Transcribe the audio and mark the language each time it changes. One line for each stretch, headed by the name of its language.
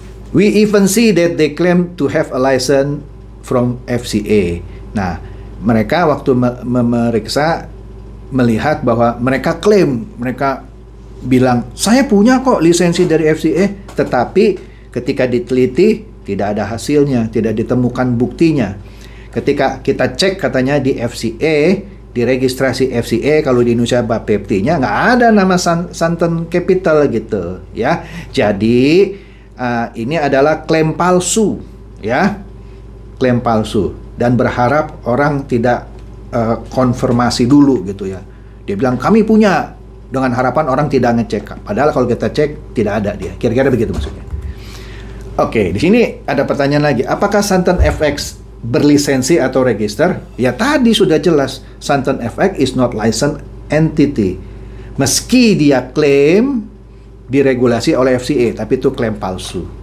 English: We even see that they claim to have a license from FCA.
Indonesian: Nah, mereka waktu memeriksa melihat bahwa mereka klaim, mereka bilang saya punya kok lisensi dari FCA, tetapi ketika diteliti tidak ada hasilnya, tidak ditemukan buktinya. Ketika kita cek katanya di FCA, di registrasi FCA kalau di Indonesia Bapepti-nya nggak ada nama Santen Capital gitu ya. Jadi ini adalah klaim palsu ya, klaim palsu dan berharap orang tidak konfirmasi dulu gitu ya. Dia bilang kami punya, dengan harapan orang tidak ngecek. Padahal kalau kita cek tidak ada dia. Kira-kira begitu maksudnya. Oke, di sini ada pertanyaan lagi. Apakah Santen FX berlisensi atau register? Ya tadi sudah jelas.
English: Santen FX is not licensed entity.
Indonesian: Meski dia klaim diregulasi oleh FCA, tapi itu klaim palsu.